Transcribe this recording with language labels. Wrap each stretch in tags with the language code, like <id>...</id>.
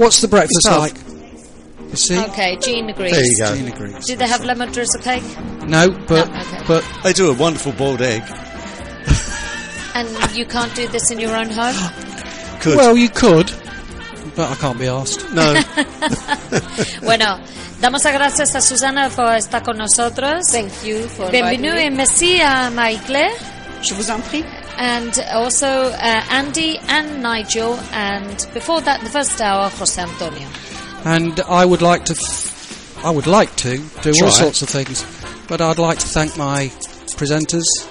<en>What's the breakfast like? See? Okay, Jean agrees. There you go. Jean agrees. Do they have lemon drizzle cake? No, but but I do a wonderful boiled egg. And you can't do this in your own home? Could. Well, you could, but I can't be asked. No.</en> <es>Bueno, damos las gracias a Susana por estar con nosotros.</es> <en>Thank you for inviting me.</en> <fr>Bienvenue et merci à Marie-Claire. Je vous en prie.</fr> <en>And also Andy and Nigel, and before that, the first hour, José Antonio. And I would like to do all sorts of things, but I'd like to thank my presenters,</en>